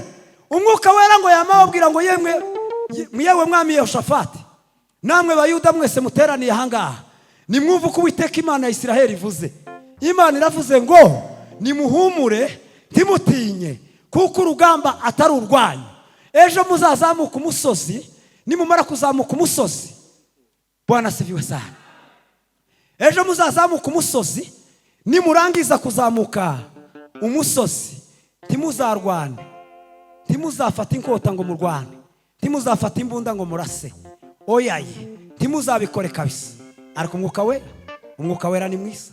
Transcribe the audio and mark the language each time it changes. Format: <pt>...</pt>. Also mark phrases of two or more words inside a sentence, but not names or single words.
<rn>Umwuka wera ngo yamababwira ngo yewe mwami Yehoshafati, namwe bayuda mwese muteraniye ahangaha, nimwumve uko Uwiteka Imana ya Isiraheli ivuze. Imana iravuze ngo nimuhumure ntimutinye, kuko urugamba atari urwanyu. Ejo muzazamuka umusozi, nimumara kuzamuka umusozi,</rn> <sw>Bwana asifiwe sana.</sw> <rn>Ejo muzazamuka umusozi, nimurangiza kuzamuka umusozi, ntimuzarwane, ntimuzafata inkota ngo murwane, ntimuzafata imbunda ngo murase. Oyaye, ntimuzabikore kabisa. Ariko umwuka wera ni mwiza.</rn>